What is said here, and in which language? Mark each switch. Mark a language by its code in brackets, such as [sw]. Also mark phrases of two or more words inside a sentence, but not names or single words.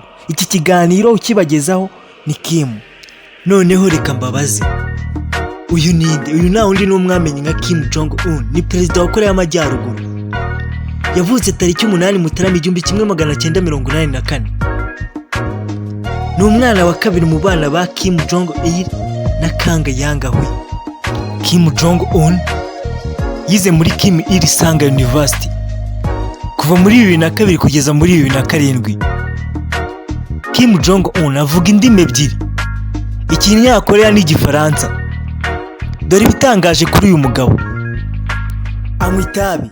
[rw] Iki kiganiro ukibagezaho ni Kim. Noneho reka mbabaze, uyu ninde? Uyu nta wundi n'umwamenye nka Kim Jong-un, ni perezida wa Korea y'Amajyaruguru. Yavutse tariki 8 Mutarama 1984. Ni umwana wa kabiri mu bana ba Kim Jong-il na Kang Yang-hui. Kim Jong-un yize muri Kim Il-sung University kuva muri 2002 kugeza muri 2007. Kim Jong-un avuga indimi ebyiri, Ikinya-Korea n'Igifaransa. Dore ibitangaje kuri uyu mugabo: anywa itabi.